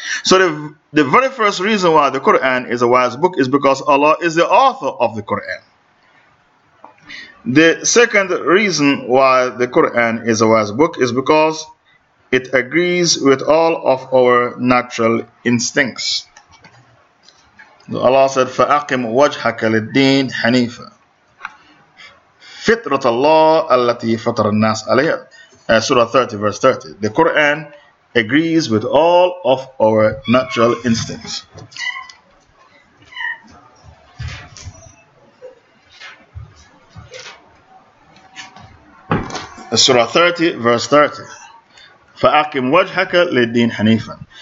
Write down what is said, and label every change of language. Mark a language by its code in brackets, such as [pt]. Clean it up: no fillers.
[en] So the very first reason why the Quran is a wise book is because Allah is the author of the Quran. The second reason why the Quran is a wise book is because it agrees with all of our natural instincts. Allah said, [ar] فَأَقِمْ وَجْهَكَ لِلدِّينِ حَنِيفًا فِطْرَةَ اللَّهِ الَّتِي فَطَرَ النَّاسِ عَلَيْهَا. [en] Surah 30, verse 30. The Quran agrees with all of our natural instincts. Surah 30, verse 30. [ar] فَأَقِمْ وَجْهَكَ لِلدِّينِ حَنِيفًا.